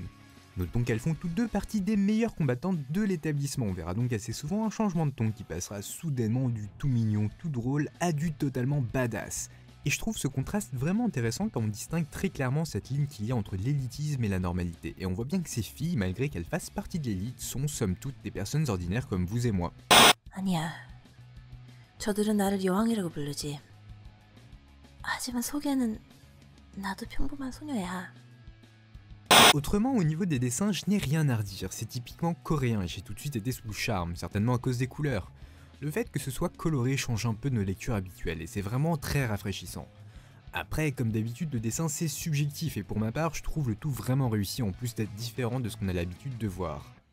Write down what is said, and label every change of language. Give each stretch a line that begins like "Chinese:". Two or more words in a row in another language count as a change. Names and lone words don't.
French: Notons qu'elles font toutes deux partie des meilleures combattantes de l'établissement, on verra donc assez souvent un changement de ton qui passera soudainement du tout mignon, tout drôle à du totalement badass. Et je trouve ce contraste vraiment intéressant quand on distingue très clairement cette ligne qu'il y a entre l'élitisme et la normalité. Et on voit bien que ces filles, malgré qu'elles fassent partie de l'élite, sont somme toute des personnes ordinaires comme vous et moi.
Korean: 아니야. 저들은 나를 여왕이라고 부르지. 하지만 속에는 나도 평범한 소녀야.
French: Autrement, au niveau des dessins, je n'ai rien à redire, c'est typiquement coréen et j'ai tout de suite été sous le charme, certainement à cause des couleurs. Le fait que ce soit coloré change un peu de nos lectures habituelles et c'est vraiment très rafraîchissant. Après, comme d'habitude, le dessin c'est subjectif et pour ma part, je trouve le tout vraiment réussi en plus d'être différent de ce qu'on a l'habitude de voir.